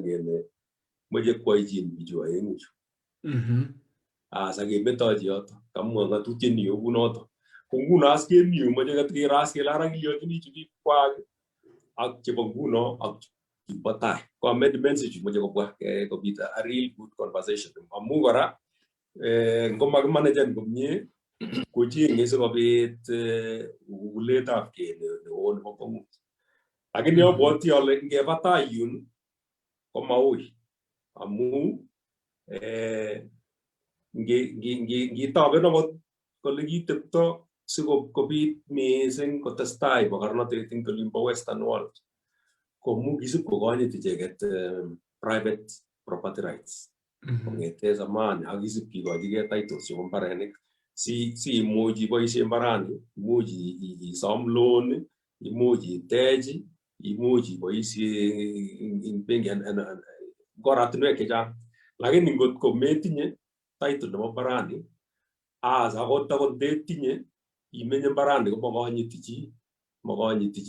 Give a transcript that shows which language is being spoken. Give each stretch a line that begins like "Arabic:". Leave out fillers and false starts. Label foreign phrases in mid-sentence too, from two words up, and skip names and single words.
Kalenjin: kele moche koyochin bichu oeng'u chu asa kemetochi yoto kamwa ng'atutiet ni kunoto ko nguno as kemi moche keras kele ara kiyochini chu bikwak ak chebo nguno ak chebo tai ko amendments chu moche kobwa kobit
English: a real good conversation
Kalenjin: amu kora ngomakimanagen komie kocheng'e sikobit ukuletab kele neo nebo kong'ut lakini abwoti ale ngeba tai yun ko maui amu ngitoben akot kole kitepto sikobit mising kotestai bokornotet eng olimbo
English: western world
Kalenjin: komu kisib kokonyit icheket
English: private property rights
Kalenjin: kong'ete zamani ak kisib kikochigei titles chebo mbarenik si imuch iboisie mbarani imuch isom loan imuch itech imuch iboisie ing benki oratinwek chechang lakini ngot ko metinye title nebo mbarani akot ndetinye imenye mbarani ko makonyiti chi